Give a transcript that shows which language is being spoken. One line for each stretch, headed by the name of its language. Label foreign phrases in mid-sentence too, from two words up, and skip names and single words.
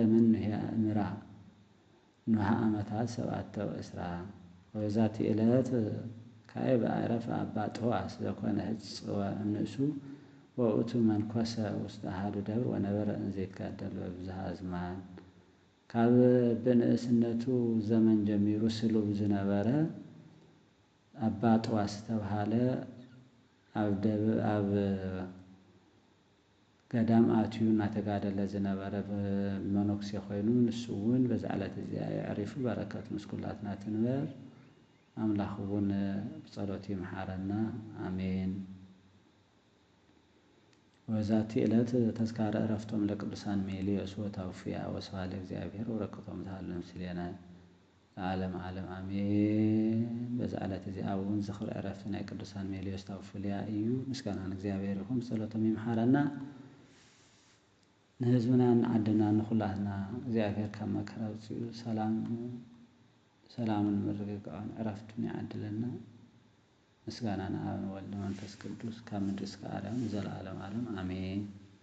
Geez: ምን ምራ ንውሃ ዓመታት 7 ወእስራ። ወበዛቲ ዕለት ካዕበ አዕረፈ አባ ጥዋስ ዘኮነ ህጽወ እምንእሱ ወውእቱ መንኰሰ ውስተ አሐዱ ደብር ወነበረ እንዘ ይትጋደል በብዝሃ ዝማን።
Tigrinya: ካብ ብንእስነቱ ዘመን ጀሚሩ ስሉብ ዝነበረ አባ ጥዋስ ዝተባሃለ ኣብ ገዳም ኣትዩ እናተጋደለ ዝነበረ መነኩሴ ኮይኑ ንሱ እውን በዛ ዕለት እዚኣ የዕሪፉ። በረከት ምስኩላትና ትንበር አምላኽውን በጸሎት ይምሐረና አሜን።
Geez: ወዛቲ ዕለት ተዝካረ ዕረፍቶም ለቅዱሳን ሜልዮስ ወታውፊያ ወስብሐት ለእግዚአብሔር ወበረከቶም ተሃሉ ምስሌነ ለዓለም ዓለም አሜን።
Tigrinya: በዛ ዕለት እዚኣ እውን ዝኽሪ ዕረፍቲ ናይ ቅዱሳን ሜልዮስ ታውፊያ እዩ። ምስጋና ንእግዚአብሔር ይኹን፣ ጸሎቶም ይምሐረና። ንህዝብና ንዓድና ንኹላትና እግዚአብሔር ካብ መከራ አውፂኡ ሰላምን ምርግጋእን ዕረፍትን ይዓድለና። ምስጋና ንአብ ወወልድ ወመንፈስ ቅዱስ ካብ ምድሪ እስከ አርያም ዘለዓለም ዓለም አሜን።